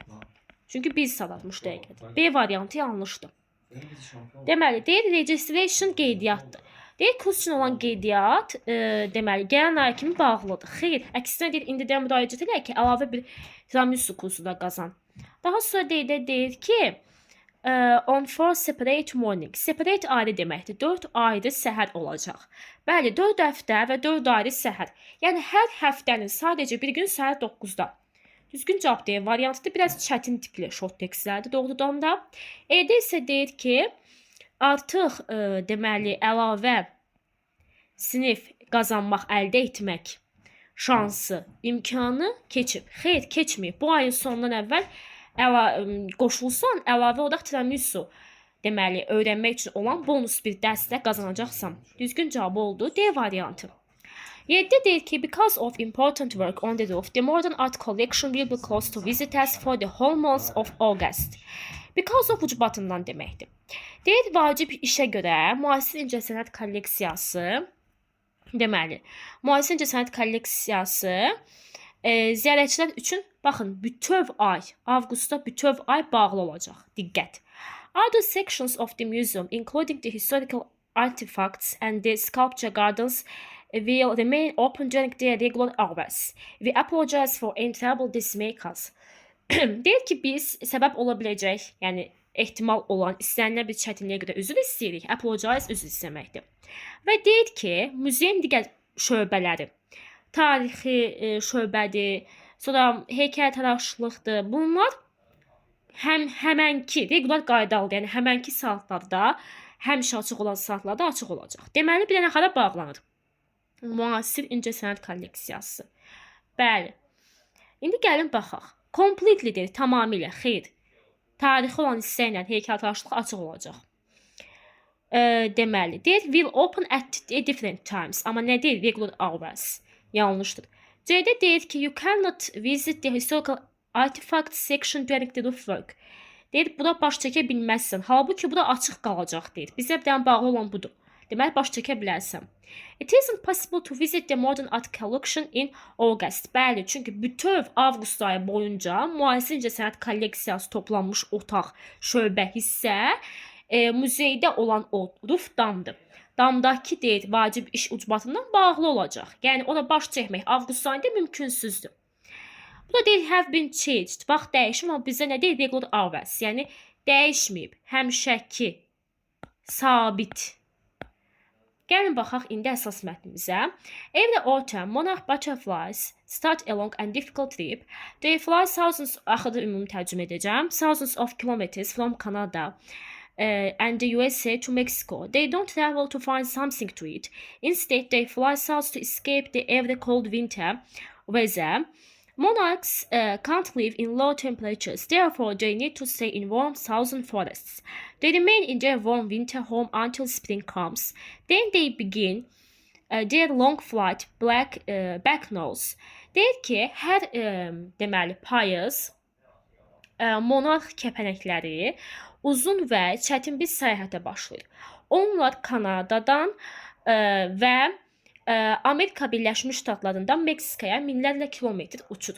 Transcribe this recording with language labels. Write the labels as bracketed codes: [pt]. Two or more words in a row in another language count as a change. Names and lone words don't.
[az] Çünki 1 saat 60 dəqiqədir. B variantı yanlışdır. Deməli, deyir registration qeydiyyatdır. Deyir, kurs üçün olan qeydiyyat deməli, gələn ay kimi bağlıdır. Xeyr, əksinə deyir, indidən müraciət elə ki, əlavə bir tiramisu kursu da qazan. Daha sonra deyir ki, [en] on 4 separate morning. [az] Separate ayrı deməkdir. 4 ayrı səhər olacaq. Bəli, 4 həftə və 4 ayrı səhər. Yəni hər həftənin sadəcə bir gün səhər 9-da. Düzgün cavab deyir. Variantı biraz çətin tipli [en] short textlərdir [az] doğrudan da. E-də isə deyir ki, artıq deməli əlavə sinif qazanmaq, əldə etmək şansı, imkanı keçib. Xeyr, keçməyib. Bu ayın sonundan əvvəl qoşulsan, əlavə olaraq tiramisu deməli öyrənmək üçün olan bonus bir dərsdə qazanacaqsan. Düzgün cavab oldu D variantı. 7 deyir ki, [en] because of important work on the roof, the modern art collection will be closed to visitors for the whole month of August. Because of [az] ucbatından deməkdir. Deyir, vacib işə görə müasir incəsənət kolleksiyası, deməli, müasir incəsənət kolleksiyası ziyarətçilər üçün, baxın, bütöv ay, avqustda bütöv ay bağlı olacaq. Diqqət. [en] Other sections of the museum, including the historical artifacts and the sculpture gardens, will remain open during their regular hours. We apologize for any trouble this may cause. [az] Deyir ki, biz səbəb ola biləcək, yəni ehtimal olan istənilən bir çətinliyə görə üzr istəyirik. Apologize üzr istəməkdir. Və deyir ki, muzeyin digər şöbələri, tarixi şöbədir, sonra heykəltaraşlıqdır. Bunlar həmənki regular qaydalıdır. Yəni həmənki saatlarda, həmişə açıq olan saatlarda açıq olacaq. Deməli, bir dənə xara bağlanır. Müasir incəsənət kolleksiyası. Bəli. İndi gəlin baxaq. Completely'dir, tamamilə, xeyr. Tarixi olan hissə ilə heykəltaraşlıq açıq olacaq. Deməli, deyir, [en] will open at different times. [az] Amma nə deyir? [en] Regular hours. [az] Yanlışdır. C-də deyir ki, [en] you cannot visit the historical artifacts section during the roof work. [az] Deyir, bura baş çəkə bilməzsən. Halbuki bura açıq qalacaq, deyir. Bizə bir dənə bağlı olan budur. Deməli, baş çəkə bilərsən. [en] It isn't possible to visit the modern art collection in August. [az] Bəli, çünki bütöv avqust ayı boyunca müasir incəsənət kolleksiyası toplanmış otaq, şöbə, hissə muzeydə olan o ruf damdır. Damdakı deyir, vacib iş ucbatından bağlı olacaq. Yəni, ona baş çəkmək avqust ayında mümkünsüzdür. Bu da deyir, [en] have been changed. [az] Bax, dəyişmir, amma bizdə nə deyir? [en] Regular hours. [az] Yəni, dəyişməyib, həmişəki, sabit. Gəlin baxaq indi əsas mətnimizə. [en] Every autumn, monarch butterflies start a long and difficult trip. They fly thousands, [az] axıda ümumi tərcümə edəcəm, [en] thousands of kilometers from Canada and the USA to Mexico. They don't travel to find something to eat. Instead, they fly south to escape the ever cold winter weather. Monarchs can't live in low temperatures, therefore they need to stay in warm southern forests. They remain in their warm winter home until spring comes. Then they begin their long flight back north. [az] Deyir ki, hər deməli payız monarx kəpənəkləri uzun və çətin bir səyahətə başlayır. Onlar Kanadadan və Amerika Birləşmiş Ştatlarından Meksikaya minlərlə kilometr uçur.